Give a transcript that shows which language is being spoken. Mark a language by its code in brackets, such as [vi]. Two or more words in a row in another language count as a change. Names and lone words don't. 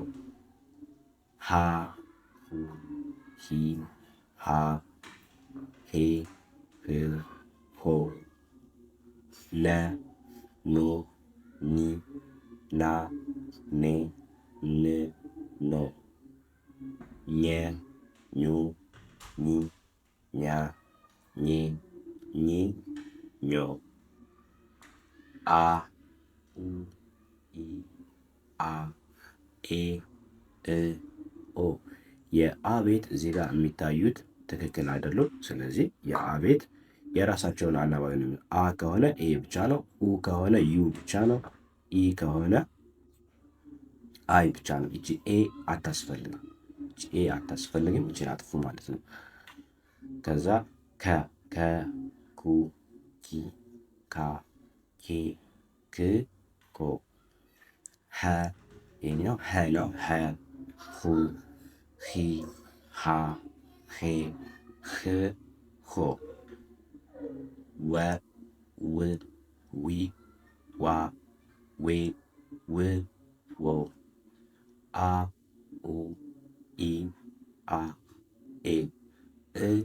[am] ሃ ሁ ሂ ሃ ሄ ህ ሆ ለ ኑ ኒ ና ኔ ን ኖ ኘ ኙ ኚ ኛ ኜ ኚ ኞ አ ኡ ኢ አ ኤ እ ኦ። የአ ቤት እዚህ ጋር የሚታዩት ትክክል አይደሉም። ስለዚህ የአ ቤት የራሳቸውን አናባቢ ነው። አ ከሆነ ኤ ብቻ ነው። ኡ ከሆነ ዩ ብቻ ነው። ኢ ከሆነ አይ ብቻ ነው። እቺ ኤ አታስፈልግም። እቺን አጥፉ ማለት ነው። ከዛ ከ ኩ ኪ ካ ኬ ክ ኮ ሀ ይሄኛው ሀ ነው። ሀ ሁ ሂ ሃ ሄ ህ ሆ ወ ው ዊ ዋ ዌ ው ዎ አ ኡ ኢ አ ኤ እ